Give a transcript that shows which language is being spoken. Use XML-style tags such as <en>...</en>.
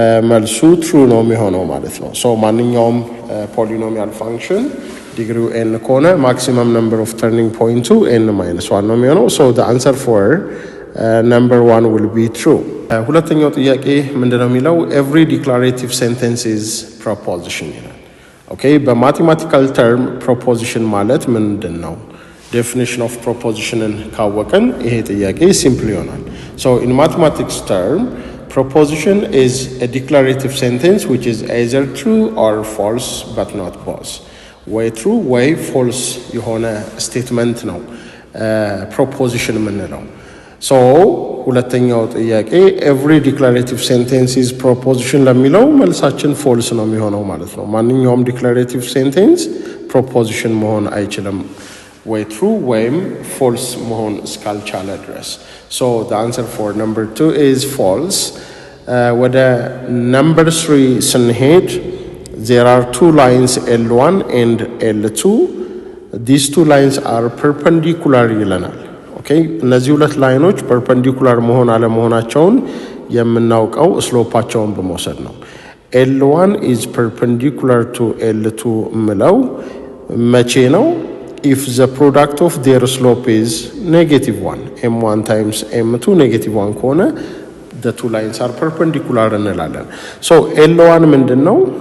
<am>መልሱ ትሩ ነው የሚሆነው ማለት ነው። ሶ ማንኛውም ፖሊኖሚያል ፋንክሽን ዲግሪው n ከሆነ ማክሲመም ነምበር ኦፍ ተርኒንግ ፖይንቱ n-1 ነው የሚሆነው። ሶ</am> <en>the answer for number 1 will be true።</en> <am>ሁለተኛው ጥያቄ ምንድነው የሚለው?</am> <en>every declarative sentence is proposition</en> <am>ይላል። ኦኬ በማቴማቲካል ተርም ፕሮፖዚሽን ማለት ምንድነው?</am> <en>definition of propositionን</en> <am>ካወቀን ይሄ ጥያቄ ሲምፕል ይሆናል።</am> <en>so in mathematics term proposition is a declarative sentence which is either true or false but not both.</en> <am>ወይ ትሩ ወይ ፎልስ የሆነ ስቴትመንት ነው ፕሮፖዚሽን የምንለው። ሶ ሁለተኛው ጥያቄ ኤቭሪ ዲክላሬቲቭ ሴንቴንስ ኢዝ ፕሮፖዚሽን ለሚለው መልሳችን ፎልስ ነው የሚሆነው ማለት ነው። ማንኛውም ዲክላሬቲቭ ሴንቴንስ ፕሮፖዚሽን መሆን አይችልም ወይ ትሩ ወይም ፎልስ መሆን እስካልቻለ ድረስ።</am> <en>ሶ the answer for number 2 is false። ወደ number 3 ስንሄድ there are 2 lines L1 and L2. These 2 lines are perpendicular</en> <am>ይለናል። ኦኬ እነዚህ ሁለት ላይኖች ፐርፐንዲኩላር መሆን አለመሆናቸውን የምናውቀው ስሎፓቸውን በመውሰድ ነው።</am> <en>L1 is perpendicular to L2</en> <am>ምለው መቼ ነው?</am> <en>if the product of their slope is -1 m1 times m2 -1 ከሆነ the 2 lines are perpendicular እንላለን። so L1 ምንድነው?</en>